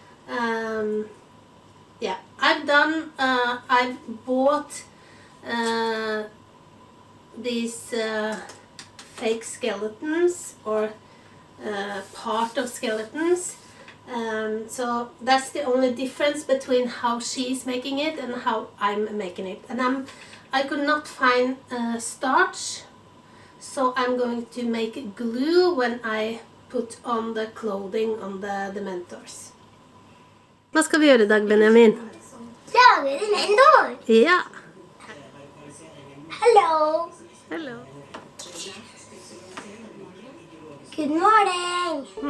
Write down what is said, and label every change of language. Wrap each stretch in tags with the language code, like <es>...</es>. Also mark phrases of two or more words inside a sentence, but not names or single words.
<en>Yeah, I've bought these fake skeletons, or part of skeletons, so that's the only difference between how she's making it and how I'm making it. And I could not find starch, so I'm going to make glue when I put on the clothing on the Dementors.</en> <no>Hva skal vi gjøre i dag, Benjamin? Lage Dementor! Ja.</no> <en>Hello! Hello. Good morning!</en>